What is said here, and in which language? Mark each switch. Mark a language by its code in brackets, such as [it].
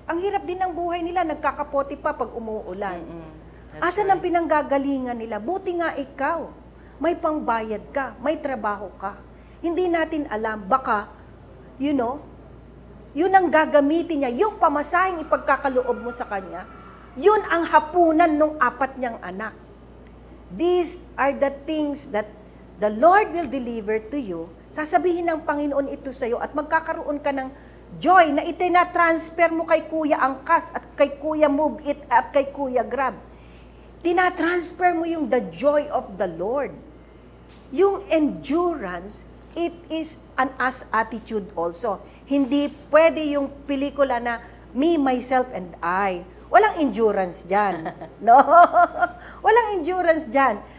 [tl] Ang hirap din ng buhay nila, nagkakapoti pa pag umuulan. Asan ang pinanggagalingan nila? Buti nga ikaw. May pangbayad ka, may trabaho ka. Hindi natin alam, baka, yun ang gagamitin niya, yung pamasahing ipagkakaloob mo sa kanya, yun ang hapunan ng 4 niyang anak. [en] These are the things that the Lord will deliver to you. [tl] Sasabihin ng Panginoon ito sa iyo at magkakaroon ka ng joy na itina-transfer mo kay Kuya Angkas at kay Kuya Move It at kay Kuya Grab. Tina-transfer mo yung [en] the joy of the Lord. [tl] Yung [en] endurance, it is an us attitude also. [tl] Hindi pwede yung pelikula na [en] me, myself, and I. [tl] Walang endurance dyan. No? Walang endurance dyan.